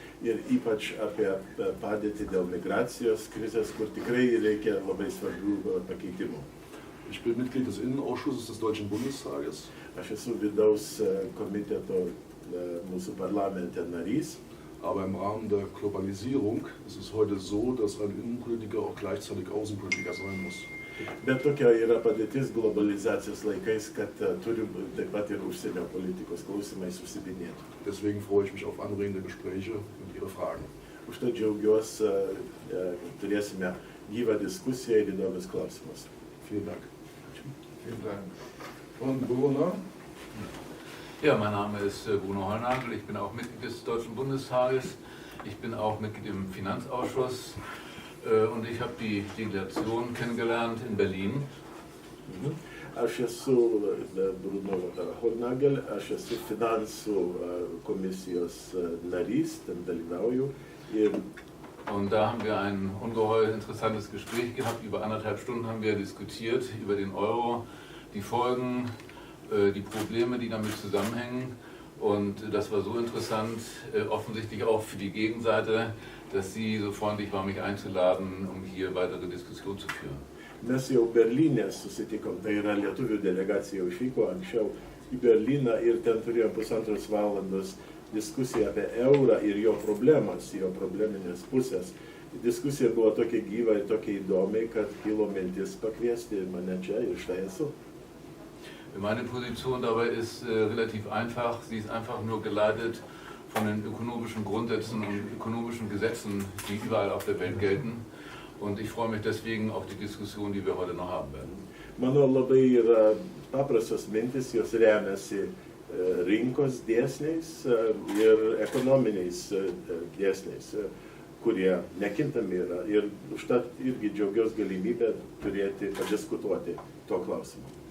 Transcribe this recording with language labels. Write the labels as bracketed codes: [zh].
[lt] Ir ypač apie padėtį dėl migracijos krizės, kur tikrai reikia labai svarbių pakeitimų. [de] Ich bin Mitglied des Innenausschusses des Deutschen Bundestages. [lt] Aš esu vidaus komiteto mūsų parlamente narys. [de] Aber im Rahmen der Globalisierung ist es heute so, dass ein Innenpolitiker auch gleichzeitig Außenpolitiker sein muss. [lt] Bet tokia yra padėtis globalizacijos laikais, kad turi taip pat ir užsienio politikos klausimais užsiminėti. [de] Deswegen freue ich mich auf anregende Gespräche und Ihre Fragen. [lt] Užtat džiaugiuosi, turėsime gyvą diskusiją ir įdomius klausimus. [de] Vielen Dank. Vielen Dank. Und Bruno? Ja, mein Name ist Bruno Hollnagel, ich bin auch Mitglied des Deutschen Bundestages, ich bin auch Mitglied im Finanzausschuss und ich habe die Delegation kennengelernt in Berlin. [lt] Aš esu Bruno Hollnagel, aš esu finansų komisijos narys, ten dalyvauju. [de] Und da haben wir ein ungeheuer interessantes Gespräch gehabt, über 1,5 Stunden haben wir diskutiert über den Euro, die Folgen, die Probleme, die damit zusammenhängen. Und das war so interessant, offensichtlich auch für die Gegenseite, dass Sie so freundlich waren, mich einzuladen, um hier weitere Diskussionen zu führen. [lt] Mes jau Berlyne susitikom, tai yra lietuvių delegacija jau išvyko anksčiau į Berliną ir ten turėjom 1,5 valandos diskusiją apie eurą ir jo problemas, jo probleminės pusės. Diskusija buvo tokia gyva ir tokia įdomi, kad kilo mintis pakviesti mane čia ir štai esu. [de] Meine Position dabei ist relativ einfach. Sie ist einfach nur geleitet von den ökonomischen Grundsätzen und ökonomischen Gesetzen, die überall auf der Welt gelten. Und ich freue mich deswegen auf die Diskussion, die wir heute noch haben werden. [lt] Mano labai yra paprastos mintis, jos remiasi rinkos dėsniais ir ekonominiais dėsniais, kurie nekintami yra. Ir užtat irgi džiaugiuosi galimybę turėti, padiskutuoti tuo klausimu.